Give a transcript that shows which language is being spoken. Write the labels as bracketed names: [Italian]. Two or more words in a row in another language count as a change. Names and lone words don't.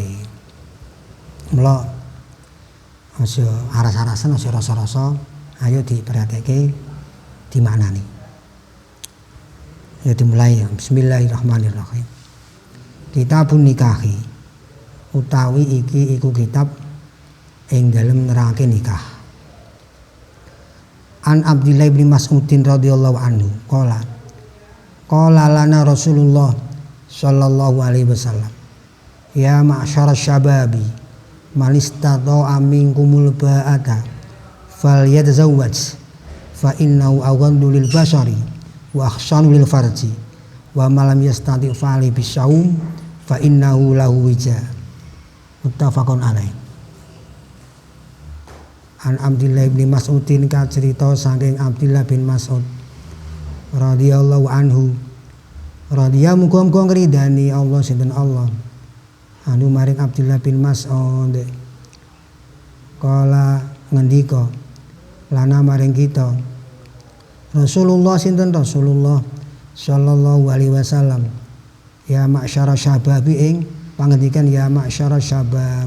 [Javanese] Mula aja aras-arasan, aja rasa-rasa, ayo diperhatike, dimaknani. Ya dimulai. [Arabic] بسم الله الرحمن الرحيم. كتاب النكاح [Javanese] utawi iki iku kitab ing dalem nerangake nikah. [Arabic] عن عبد الله بن مسعود رضي الله عنه قال لنا رسول الله صلى الله عليه وسلم يا معشر الشباب من استطاع منكم الباءة فليتزوج فإنه أغض للبصر وأحصن للفرج ومن لم يستطع فعليه بالصوم فإنه له وجاء. متفق عليه. عن عبد الله بن مسعود [Javanese] ka cerita saking Abdillah bin Mas'ud [Arabic] رضي الله عنه. [Javanese] Radhiya muga-muga ngridani Allah sinten Allah. Anu maring Abdillah bin Mas'ud. Kala ngendika lana maring kita Rasulullah sinten Rasulullah [Arabic] صلى الله عليه وسلم يا معشر الشباب [Javanese] ing pangendikan [Arabic] يا معشر الشباب.